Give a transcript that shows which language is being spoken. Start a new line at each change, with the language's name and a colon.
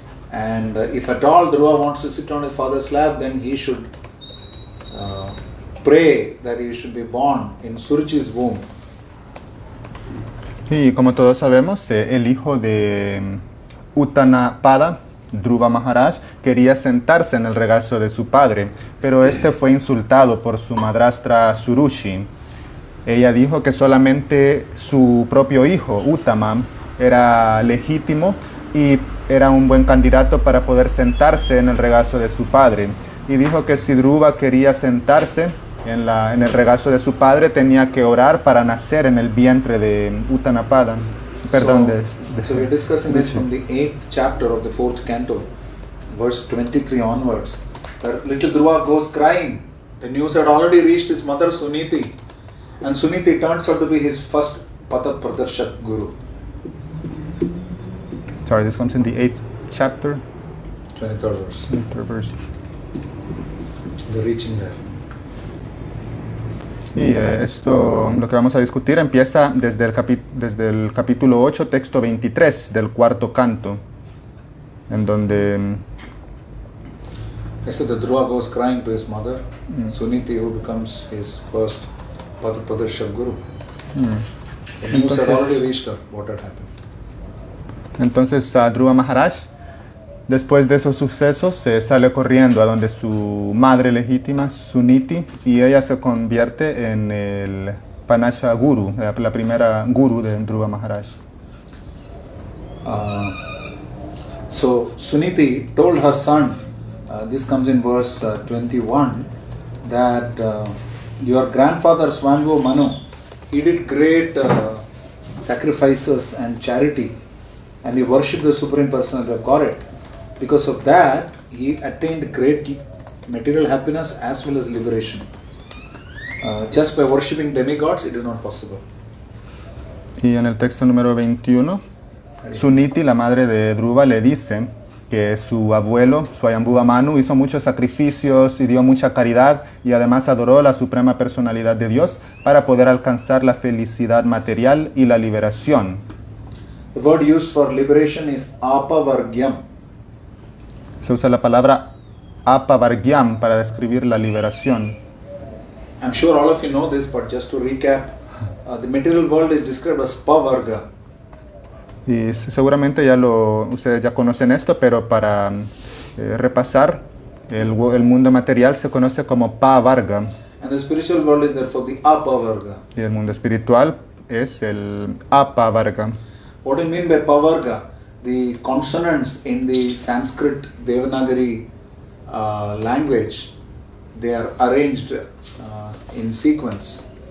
English: And if at all Dhruva wants to sit on his father's lap, then he should pray that he should be born in Suruchi's womb.
Spanish: Y como todos sabemos, el hijo de Uttanapada, Dhruva Maharaj, quería sentarse en el regazo de su padre, pero este fue insultado por su madrastra Suruchi. Ella dijo que solamente su propio hijo, Uttama, era legítimo y era un buen candidato para poder sentarse en el regazo de su padre. Y dijo que si Dhruva quería sentarse en el regazo de su padre, tenía que orar para nacer en el vientre de Uttanapada. Perdón,
English: so we're discussing this from the 8th chapter of the 4th canto, verse 23 onwards. The little Dhruva goes crying. The news had already reached his mother Suniti, and Suniti turns out to be his first Patha Pradarshak guru. Sorry, this comes in the 8th chapter. 23rd verse. 23rd verse. We're reaching there.
Spanish: Y esto, lo que vamos a discutir, empieza desde el capítulo 8, texto 23 del cuarto canto, en donde
English: So the Dhruva goes crying to his mother, Suniti, who becomes his first Patha Pradarshak guru. The news had already reached her what had happened.
Spanish: Entonces Dhruva Maharaj, después de esos sucesos, se sale corriendo a donde su madre legítima, Suniti, y ella se convierte en el Panasha Guru, la primera guru de Dhruva Maharaj.
English: So Suniti told her son, this comes in verse 21, that your grandfather Swambhu Manu, he did great sacrifices and charity, and he worshipped the Supreme Personality of Godhead. Because of that, he attained great material happiness as well as liberation. Just by worshipping demigods, it is not possible.
Spanish: Y en el texto número 21, Suniti, la madre de Dhruva, le dice que su abuelo, Swayambhuva Manu, hizo muchos sacrificios y dio mucha caridad y además adoró la suprema personalidad de Dios para poder alcanzar la felicidad material y la liberación.
English: The word used for liberation is apavargyam.
Spanish: Se usa la palabra apavargyam para describir la liberación.
English: I'm sure all of you know this, but just to recap, the material world is described as pavarga.
Spanish: Y seguramente ustedes ya conocen esto, pero para repasar, el mundo material se conoce como pavarga.
English: And the spiritual world is therefore the apavarga.
Spanish: Y el mundo espiritual es el apavarga.
English: What do you mean by pavarga? The consonants in the Sanskrit Devanagari language, they are arranged in sequence.